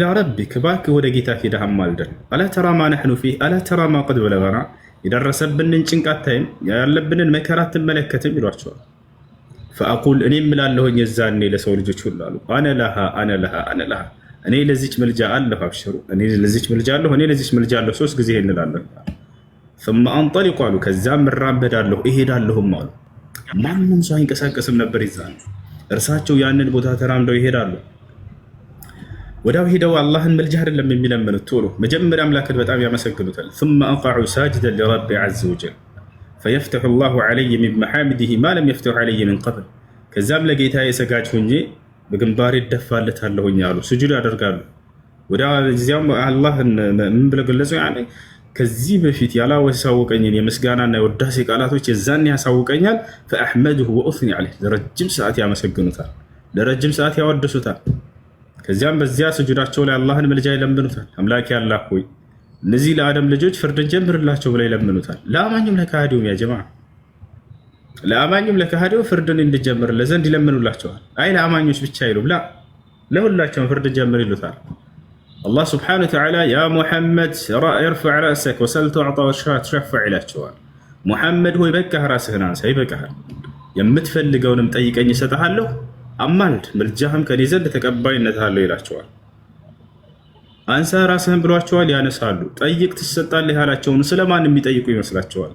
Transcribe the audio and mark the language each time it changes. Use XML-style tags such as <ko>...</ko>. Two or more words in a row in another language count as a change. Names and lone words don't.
<am>ረቢክ እባክህ ወደ ጌታ ሂደህ አማልደን።</am> <ar>ألا ترى ما نحن فيه ألا ترى ما قد بلغنا</ar> <am>የደረሰብንን ጭንቀት ታይም ያለብንን መከራ አትመለከትም ይሏቸዋል። ፈአቁል እኔ እምላለሁኝ የዛኔ ለሰው ልጆች ሁሉ አሉ</am> <ar>أنا لها</ar> <am>እኔ ለዚች ምልጃ አለሁ፣ አብሽሩ እኔ ለዚች ምልጃ አለሁ፣ እኔ ለዚች ምልጃ አለሁ። 3 ጊዜ እንላለሁ።</am> <ar>ثم انطلق</ar> <am>አሉ ከዛም እራመዳለሁ እሄዳለሁም አሉ። ማንም ሰው አይንቀሳቀስም ነበር ይዛል። እርሳቸው ያንን ቦታ ተራምደው ይሄዳሉ። ወዳው ሄደው አላህን መልጃ አይደለም የሚለምኑት፣ ቶሎ መጀመሪያ አምላክን በጣም ያመሰግኑታል።</am> <ar>ثم اقع ساجدا لرب عز وجل فيفتح الله علي من محامده ما لم يفتح علي من قبل</ar> <am>ከዛም ለጌታዬ ሰጋጅ ሆኜ በግንባሬ ደፋለታለሁኝ አሉ። ስጁድ ያደርጋሉ። ወዲያው አላህን ምን ብለው ገለጹ? ያኔ ከዚህ በፊት ያላወሳወቀኝን የምስጋናና የውዳሴ ቃላቶች የዛኔ ያሳውቀኛል።</am> <ar>فاحمده واثني عليه</ar> <am>ለረጅም ሰዓት ያመሰግኑታል፣ ለረጅም ሰዓት ያወድሱታል። ከዚያም በዚያ ስጁዳቸው ላይ አላህን መልጃ ይለምኑታል። አምላክ ያላህ ሆይ እነዚህ ለአደም ልጆች ፍርድን ጀምርላቸው ብለው ይለምኑታል። ለአማኙም ለካሃዲውም</am> <ar>يا جماعة</ar> <am>ለአማኙም ለካሃዲው ፍርድን እንዲጀምር ለዘንድ ይለምኑላቸዋል። አይ ለአማኞች ብቻ ይሉ ብላ ለሁላቸውም ፍርድን ጀምር ይሉታል።</am> <ar>الله سبحانه وتعالى يا محمد ارفع رأسك وسل تعط وتشفع</ar> <am>ይላቸዋል። ሙሐመድ ሆይ በቃህ፣ ራስህን አንሳ፣ ይበቃሃል። የምትፈልገውንም ጠይቀኝ እሰጥሃለሁ፣ አማልድ፣ ምልጃህም ከኔ ዘንድ ተቀባይነት አለው ይላቸዋል። አንሳ ራስህን ብሏቸዋል፣ ያነሳሉ። ጠይቅ ትሰጣለህ ያላቸውን ስለማን የሚጠይቁ ይመስላቸዋል?</am>